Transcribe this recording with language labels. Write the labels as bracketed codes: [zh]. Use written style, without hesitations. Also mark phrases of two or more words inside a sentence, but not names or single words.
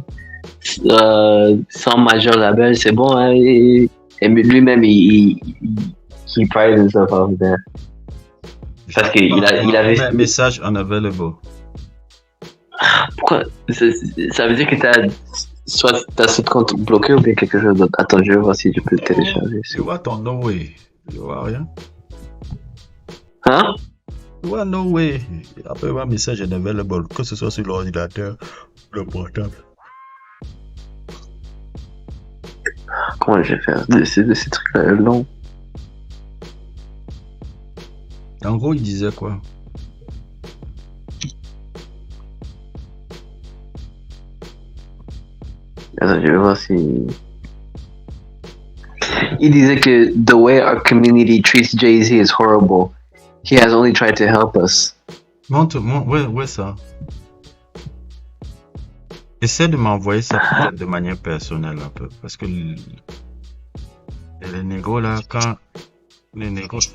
[en] major label, [fr] c'est bon, hein, et lui-même, il [en] pride himself out there. [fr] Parce qu'il avait... Un [en] message unavailable. [fr] Pourquoi? Ça veut dire que t'as ce compte bloqué ou bien quelque chose d'autre. Attends, je vais voir si je peux le télécharger. Tu vois ton [en] no way. [fr] Tu vois rien. Hein? Tu vois [en] no way. [fr] Après, un [en] message unavailable, [fr] que ce soit sur l'ordinateur ou le portable. Comment je vais faire ces trucs-là longs? En gros, il disait quoi? Attends, je vais voir si... Il disait que [en] the way our community treats Jay-Z is horrible. He has only tried to help us. [fr] Montre, ouais, ça. Essaie de m'envoyer ça peut-être de manière personnelle un peu. Parce que les négros là, quand... Les négros...